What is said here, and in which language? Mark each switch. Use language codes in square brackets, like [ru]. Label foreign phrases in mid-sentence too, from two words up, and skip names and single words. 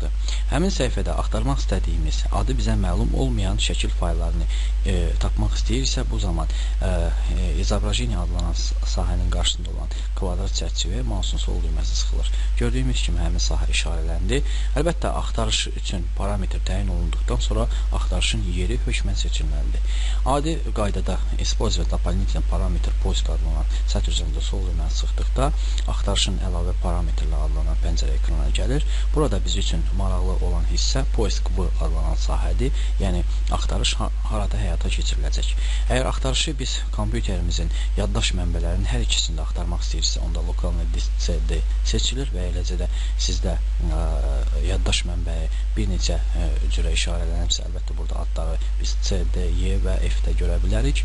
[az] Həmin səhifədə axtarmaq istədiyimiz, adı bizə məlum olmayan şəkil fayllarını tapmaq istəyirsə, bu zaman "İzobrazение" adlanan sahənin qarşısında olan kvadrat çərçivəyə mausun sol düyməsi sıxılır. Gördüyümüz kimi həmin sahə işarələndi. Əlbəttə, axtarış üçün parametr təyin olunduqdan sonra axtarışın yeri hökmən seçilməlidir. Adi qaydada [ru] "Использовать дополнительный параметр поиск" [az] adlanan sətir üzərində sol düyməni sıxdıqda axtarışın əlavə parametrlə adlanan pəncərə ekrana gəlir. Burada biz üçün maraqlı olan hissə "Poisk" adlanan sahədir. Yəni, axtarış harada həyata keçiriləcək. Əgər axtarışı biz kompüterimizin yaddaş mənbələrinin hər ikisində axtarmaq istəyirsə, onda [ru] локальный диск [az] CD seçilir və eləcə də sizdə yaddaş mənbəyi bir neçə cürə işarələnirsə, əlbəttə burada adları biz C, D, Y və F-də görə bilərik.